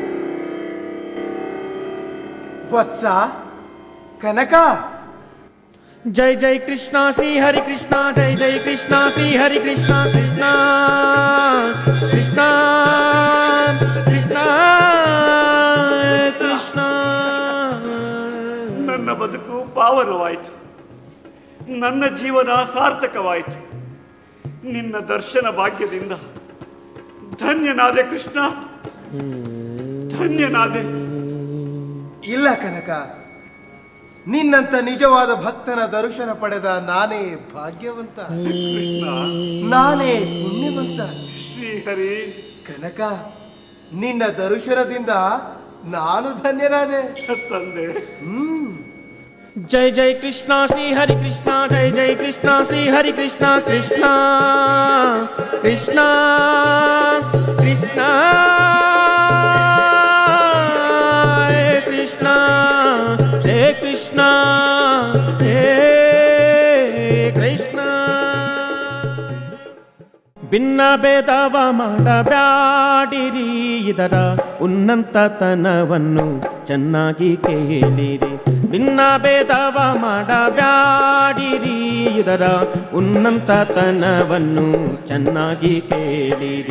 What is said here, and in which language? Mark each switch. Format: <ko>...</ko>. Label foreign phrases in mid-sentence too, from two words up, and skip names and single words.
<kn>ವತ್ಸ, ಕನಕ,</kn> <hi>जय जय कृष्णा श्री हरि कृष्णा जय जय कृष्णा श्री हरि कृष्णा कृष्णा कृष्णा कृष्णा कृष्णा</hi> <kn>ನನ್ನ ಬದುಕು ಪಾವನವಾಯಿತು, ನನ್ನ ಜೀವನ ಸಾರ್ಥಕವಾಯಿತು. ನಿನ್ನ ದರ್ಶನ ಭಾಗ್ಯದಿಂದ ಧನ್ಯನಾದೆ ಕೃಷ್ಣ, ಧನ್ಯನಾದೆ. ಇಲ್ಲ ಕನಕ, ನಿನ್ನಂತ ನಿಜವಾದ ಭಕ್ತನ ದರ್ಶನ ಪಡೆದ ನಾನೇ ಭಾಗ್ಯವಂತ, ಕೃಷ್ಣ, ನಾನೇ ಪುಣ್ಯವಂತ. ಶ್ರೀಹರಿ, ಕನಕ, ನಿನ್ನ ದರ್ಶನದಿಂದ ನಾನು ಧನ್ಯನಾದೆ ತಂದೆ.</kn> <hi>जय जय कृष्णा श्री हरि कृष्णा जय जय कृष्णा श्री हरि कृष्णा कृष्णा कृष्णा कृष्णा कृष्णा हे कृष्णा हे कृष्णा</hi> <kn>ಭಿನ್ನ ಭೇದವ ಮಾಡಬ್ಯಾಡಿರಿ, ಇದರ ಉನ್ನತತನವನ್ನು ಚೆನ್ನಾಗಿ ಕೇಳಿರಿ. ಭಿನ್ನ ಭೇದವ ಮಾಡಬ್ಯಾಡಿರಿ, ಇದರ ಉನ್ನತತನವನ್ನು ಚೆನ್ನಾಗಿ ಕೇಳಿರಿ.</kn>